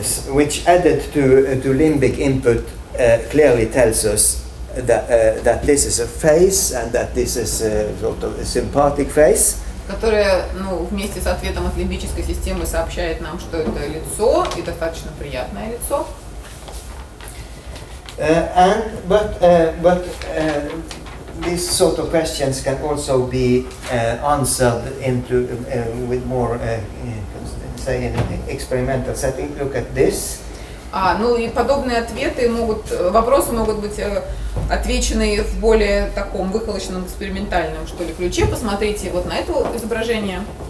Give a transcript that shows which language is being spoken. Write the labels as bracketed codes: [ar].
[en] Which added to limbic input clearly tells us that this is a face and that this is a sort of a sympathetic face. [ru] Которая, вместе с ответом от лимбической системы сообщает нам, что это лицо и достаточно приятное лицо. [en] But these sort of questions can also be answered into with more, say, in an experimental setting. Look at this. [ru] И подобные вопросы могут быть отвечены в более таком выхолощенном экспериментальном, что ли, ключе. Посмотрите вот на это изображение.